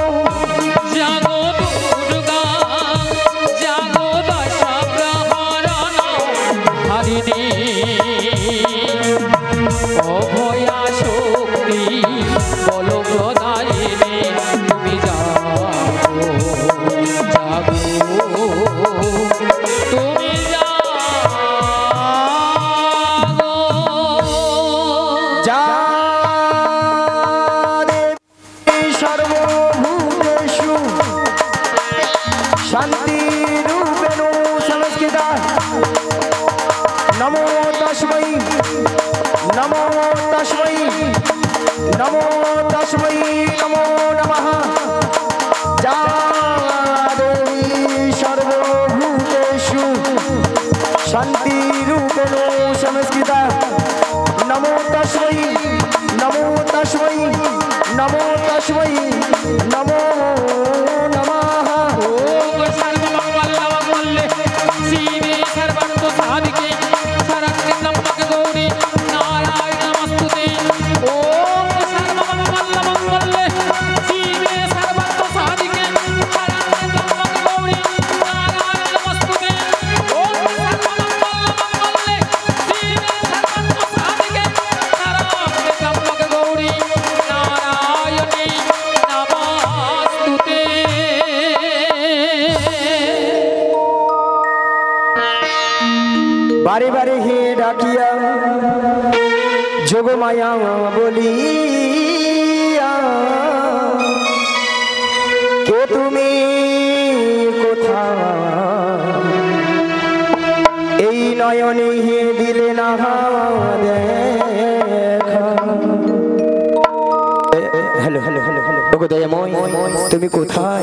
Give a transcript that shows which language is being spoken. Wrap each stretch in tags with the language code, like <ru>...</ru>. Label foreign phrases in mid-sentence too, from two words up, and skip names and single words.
<bn>জাগো দুর্গা জাগো দশ প্রহরণ ধারিণী অভয়া শক্তি বল প্রদায়িনী তুমি জাগো জাগো তুমি জাগো</bn> <sa>যা দেবী সর্বভূতেষু শান্তিরূপেণ সংস্থিতা নমো তস্मै নমো তস্मै নমো তস্मै নমো নমঃ যা দেবী সর্বভূতেষু শান্তিরূপেণ সংস্থিতা নমো তস্मै নমো তস্मै নমো তস্मै নমো নমঃ ওম সর্বমঙ্গলে শিবে সর্বার্থ সাধিকে শরণ্যে ত্র্যম্বকে গৌরী নারায়ণ নমস্তুতে। ওম সর্বমঙ্গলে শিবে সর্বার্থ সাধিকে শরণ্যে ত্র্যম্বকে গৌরী নারায়ণ নমস্তুতে। ওম সর্বমঙ্গলে শিবে সর্বার্থ সাধিকে শরণ্যে ত্র্যম্বকে গৌরী নারায়ণী নমস্তুতে।</sa> <bn>বারে বারে হে ডাকিয়া যোগমায়া বলিয়া কে তুমি কোথা এই নয়নে হে দিলে না দেখা</bn> <en>hello hello hello</en> <bn>ওগো দয়াময় তুমি কোথায়?</bn>